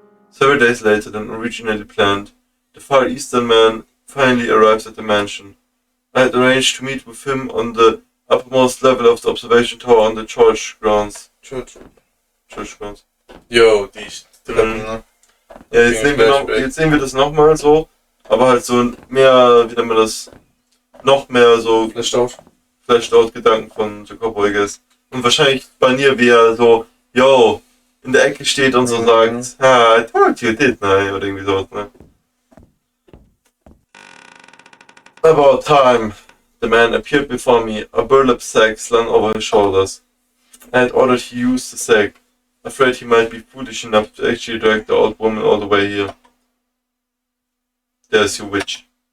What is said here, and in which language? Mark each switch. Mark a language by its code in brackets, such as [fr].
[en] Several days later than originally planned, the Far Eastern man finally arrives at the mansion. I had arranged to meet with him on the uppermost level of the observation tower on the church grounds. Church grounds. [de] Jo, die Treppen, ne? Ja, jetzt sehen wir das nochmal so, aber halt so mehr, wie nennt man das, noch mehr so Flashed out Gedanken von Jacopo, [en] I guess. [de] Und wahrscheinlich bei mir, wie er so, yo, in der Ecke steht und so sagt, [en] I told you, didn't I? [de] Oder irgendwie sowas, ne? [en] About time, the man appeared before me, a burlap sack slung over his shoulders. I had ordered he use the sack, afraid he might be foolish enough to actually drag the old woman all the way here. There's your witch.